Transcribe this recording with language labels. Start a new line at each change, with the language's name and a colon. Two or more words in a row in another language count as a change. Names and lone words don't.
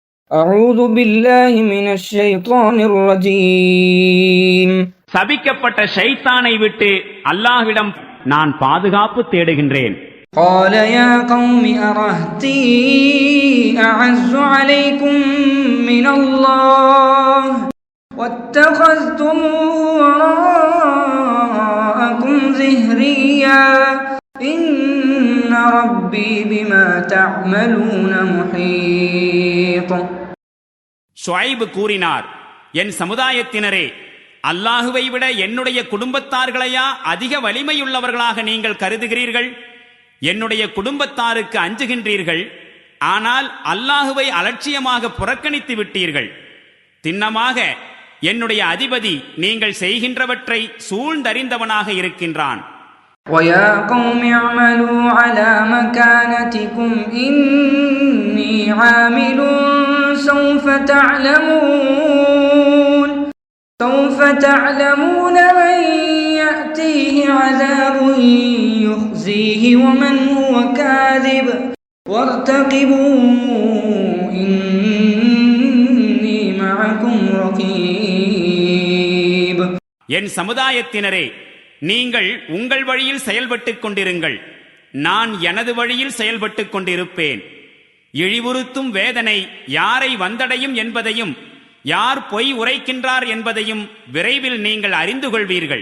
Arabic: أعوذ بالله من الشيطان الرجيم.
Tamil: சபிக்கப்பட்ட ஷைத்தானை விட்டு அல்லாஹ்விடம் நான் பாதுகாப்பு தேடுகின்றேன்.
Arabic: قال يا قوم أرهطي أعز عليكم من الله واتخذتموه وراءكم ظهريا إن ربي بما تعملون محيط.
Tamil: ஷுஐப் கூறினார், என் சமுதாயத்தினரே, அல்லாஹுவை விட என்னுடைய குடும்பத்தார்களையா அதிக வலிமையுள்ளவர்களாக நீங்கள் கருதுகிறீர்கள்? என்னுடைய குடும்பத்தாருக்கு அஞ்சுகின்றீர்கள், ஆனால் அல்லாஹுவை அலட்சியமாக புறக்கணித்து விட்டீர்கள். திண்ணமாக என்னுடைய அதிபதி நீங்கள் செய்கின்றவற்றை சூழ்ந்தறிந்தவனாக இருக்கின்றான்.
Arabic: وَيَا قَوْمِ اعْمَلُوا عَلَى مَكَانَتِكُمْ إِنِّي عَامِلٌ سَوْفَ تَعْلَمُونَ مَنْ يَأْتِيهِ عَذَابٌ يُخْزِيهِ وَمَنْ هُوَ كَاذِبٌ وَارْتَقِبُوا إِنِّي مَعَكُمْ رَقِيبٌ.
Tamil: என் சமுதாயத்தினரே, நீங்கள் உங்கள் வழியில் செயல்பட்டுக் கொண்டிருங்கள், நான் எனது வழியில் செயல்பட்டுக் கொண்டிருப்பேன். இழிவுறுத்தும் வேதனை யாரை வந்தடையும் என்பதையும் யார் பொய் உரைக்கின்றார் என்பதையும் விரைவில் நீங்கள் அறிந்து கொள்வீர்கள்.